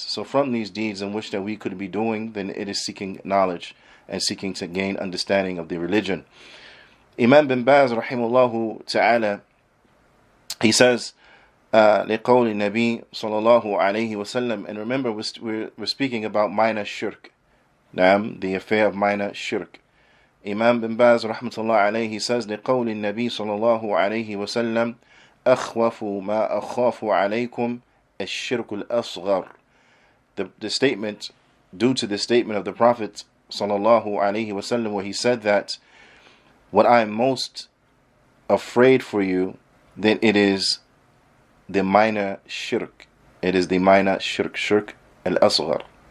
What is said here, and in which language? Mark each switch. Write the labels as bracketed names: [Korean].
[English] So from these deeds in which that we could be doing, then it is seeking knowledge and seeking to gain understanding of the religion. Imam bin Baz rahimahullahu ta'ala, he says, [Arabic] لِقَوْلِ النَّبِي صلى الله عليه وسلم, [English] and remember we're speaking about minor shirk, the affair of minor shirk. Imam bin Baz rahmatullah alayhi, he says, [Arabic] لِقَوْلِ النَّبِي صلى الله عليه وسلم أَخْوَفُ مَا أَخَافُ عَلَيْكُمْ الشِّرْكُ الْأَصْغَرُ. [English] The statement, due to the statement of the Prophet sallallahu alaihi wasallam, where he said that what I am most afraid for you, then it is the minor shirk. It is the minor shirk al-asghar.